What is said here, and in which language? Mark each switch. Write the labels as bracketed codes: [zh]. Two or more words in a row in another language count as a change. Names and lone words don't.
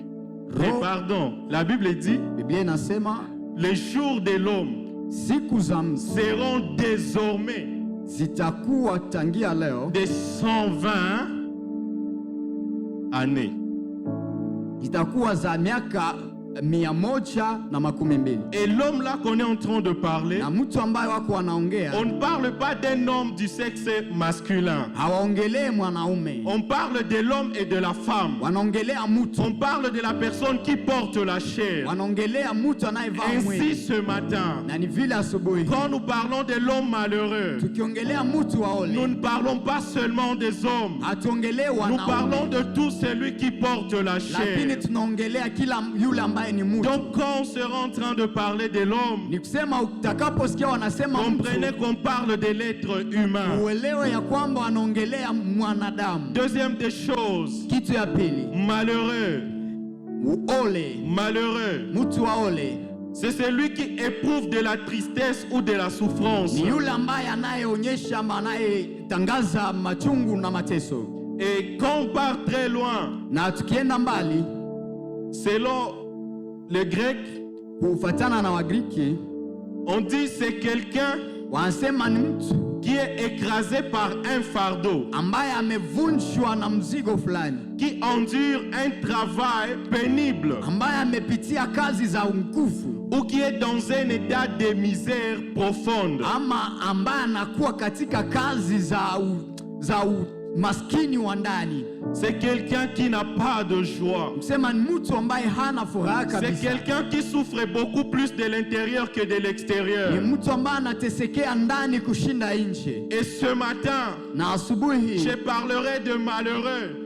[fr] Mais pardon, la Bible dit [sw] Biblia inasema [fr] les jours de l'homme [sw] siku za [fr] seront désormais [sw] zitakuwa tangia leo [fr] de 120 années. [sw] Zitakuwa za miaka 120. [fr] Et l'homme là qu'on est en train de parler, [sw] na mtu ambaye wako wanaongea, [fr] on ne parle pas d'un homme du sexe masculin. [sw] Hawaongelee mwanaume. [fr] On parle de l'homme et de la femme. [sw] Wanaongelea mtu. [fr] On parle de la personne qui porte la chair. [sw] Wanaongelea mtu anayevaa mwili. [fr] Ainsi ce matin, [sw] na ni vile asubuhi, [fr] quand nous parlons de l'homme malheureux, [sw] tukiongelea mtu wa ole, [fr] nous ne parlons pas seulement des hommes. [sw] Hatuongelee wanaume. [fr] Nous parlons de tout celui qui porte la chair. [sw] Lakini tunaongelea kila yule ambaye ni mtu. [fr] Donc quand on sera en train de parler de l'homme, [sw] ni kusema utakaposikia wanasema mtu, [fr] comprenez qu'on parle de l'être humain. [sw] Uelewe ya kwamba wanaongelea mwanadamu. [fr] Deuxième des choses, [sw] kitu ya pili, [fr] malheureux. [sw] Ole, [fr] malheureux, [sw] mtu wa ole, [fr] c'est celui qui éprouve de la tristesse ou de la souffrance. [sw] Ni yule ambaye anayeonyesha, anayetangaza machungu na mateso. [fr] Et quand on part très loin, [sw] na tukienda mbali, [fr] selon les Grecs, [sw] kufuatana na Wagriki, [fr] on dit c'est quelqu'un [sw] wanasema ni mtu [fr] qui est écrasé par un fardeau, [sw] ambaye amevunjwa na mzigo fulani, [fr] qui endure un travail pénible, [sw] ambaye amepitia kazi za nguvu, [fr] ou qui est dans un état de misère profonde, [sw] ama ambaye anakuwa katika kazi za maskini wa ndani. [fr] C'est quelqu'un qui n'a pas de joie. C'est quelqu'un qui souffre beaucoup plus de l'intérieur que de l'extérieur. Et ce matin, je parlerai de malheureux.